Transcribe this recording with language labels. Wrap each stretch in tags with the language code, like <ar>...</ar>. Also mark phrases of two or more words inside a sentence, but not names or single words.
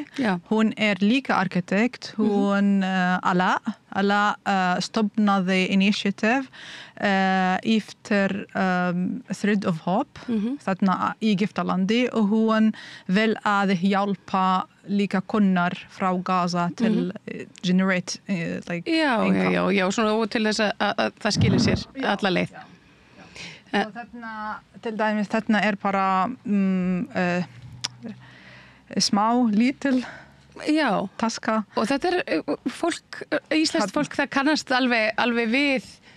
<is>Hún líka arkitekt, hún Ala stofnaði initiative eftir Thread of Hope þarna í Egyptalandi og hún vil að hjálpa líka konur frá Gaza til</is> <en>generate income.</en> <is>Já, svona og til þess að það skilir sér alla leið. Og þarna, til dæmis, þarna bara smá, lítil taska. Og þetta fólk, íslenskt fólk, það kannast alveg við</is>